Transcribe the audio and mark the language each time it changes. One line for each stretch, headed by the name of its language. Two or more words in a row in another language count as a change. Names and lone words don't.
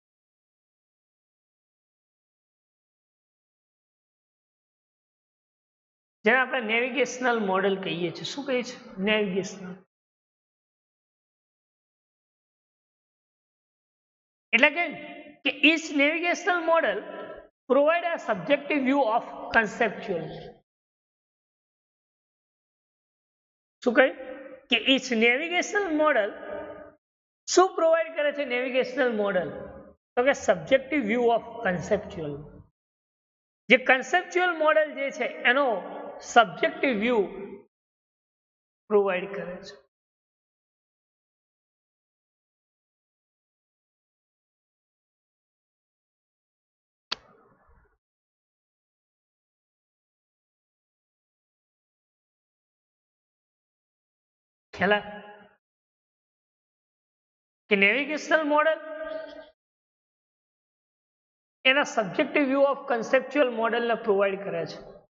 Gujarati: જેને આપણે
English: navigational model
Gujarati: કહીએ છીએ. શું કહીએ છીએ? નેવિગેશનલ. એટલે કે
English: each navigational model provide a subjective view of conceptual.
Gujarati: શું કહ્યું? કે
English: each navigational model
Gujarati: શું પ્રોવાઈડ કરે છે?
English: navigational model
Gujarati: તો કે
English: subjective view of conceptual.
Gujarati: જે
English: conceptual model
Gujarati: જે છે એનો
English: subjective view provide
Gujarati: કરે છે. ખ્યાલ કે
English: navigational model
Gujarati: એના
English: subjective view of conceptual
Gujarati: મોડેલને પ્રોવાઈડ કરે છે.